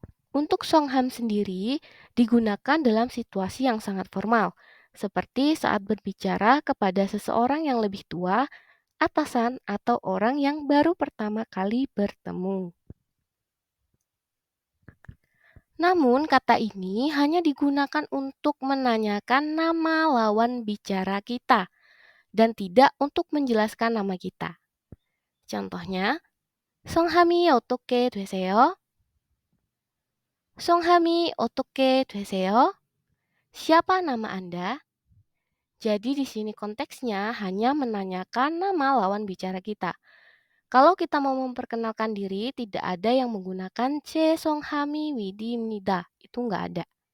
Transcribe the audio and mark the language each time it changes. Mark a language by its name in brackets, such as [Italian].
[Indonesian] Untuk Songham sendiri digunakan dalam situasi yang sangat formal, seperti saat berbicara kepada seseorang yang lebih tua, atasan, atau orang yang baru pertama kali bertemu. Namun, kata ini hanya digunakan untuk menanyakan nama lawan bicara kita dan tidak untuk menjelaskan nama kita. Contohnya, [Korean] 성함이 어떻게 되세요? 성함이 어떻게 되세요? [Indonesian] Siapa nama Anda? Jadi di sini konteksnya hanya menanyakan nama lawan bicara kita. Kalau kita mau memperkenalkan diri, tidak ada yang menggunakan [Korean] 죄송함이 widimnida. [Indonesian] Itu nggak ada.